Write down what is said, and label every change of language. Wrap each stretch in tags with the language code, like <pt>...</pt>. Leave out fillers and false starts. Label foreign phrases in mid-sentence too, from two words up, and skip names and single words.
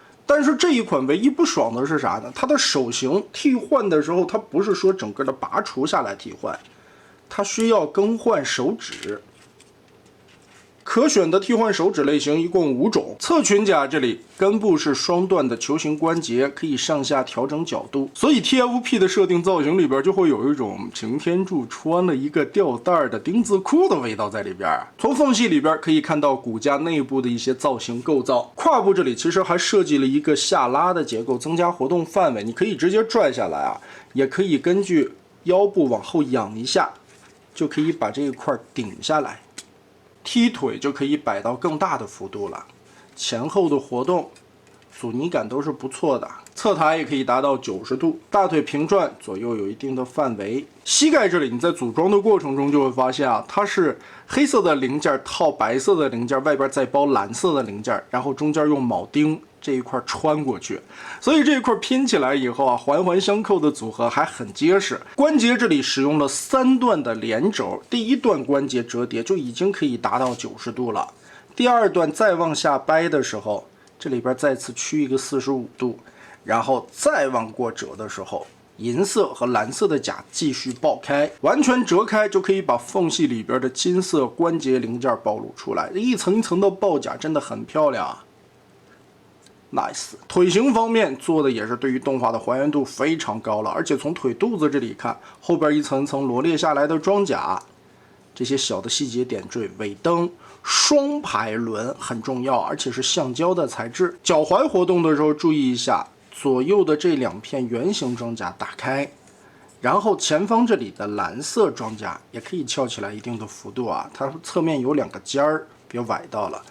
<zh>但是這一款唯一不爽的是啥呢？它的手型替換的時候，它不是說整個的拔除下來替換，它需要更換手指。可選的替換手指類型一共5種。侧裙甲這裡根部是雙段的球形關節，可以上下調整角度，所以 TFP 的設定造型裡邊就會有一種擎天柱穿了一個吊帶的丁字褲的味道在裡邊。從縫隙裡邊可以看到骨架內部的一些造型構造。胯部這裡其實還設計了一個下拉的結構，增加活動範圍。你可以直接拽下來啊，也可以根據腰部往後仰一下，就可以把这一塊頂下来。踢腿就可以摆到更大的幅度了，前後的活动阻尼感都是不錯的，侧抬也可以達到90度，大腿平轉，左右有一定的範圍。膝蓋這裡你在組裝的過程中就會發現啊，它是黑色的零件套白色的零件，外邊再包藍色的零件，然後中間用鉚釘這一塊穿過去，所以这一塊拼起来以後啊，環環相扣的組合還很結實。關節這裡使用了3段的連軸，第1段關節折疊就已經可以達到90度了，第2段再往下掰的時候，這裡邊再次屈一個45度，然後再往過折的時候，銀色和藍色的甲繼續爆開，完全折開就可以把縫隙裡邊的金色關節零件暴露出來，一層一層的爆甲真的很漂亮啊。Nice， 腿型方面做的也是对于动畫的還原度非常高了，而且從腿肚子這裡看，後邊一層一層羅列下來的裝甲，這些小的細節點綴，尾燈、雙排輪很重要，而且是橡膠的材質。腳踝活動的時候注意一下，左右的這2片圓形裝甲打開，然後前方這裡的藍色裝甲也可以翹起來一定的幅度啊，它側面有2個尖兒，別崴到了。</zh>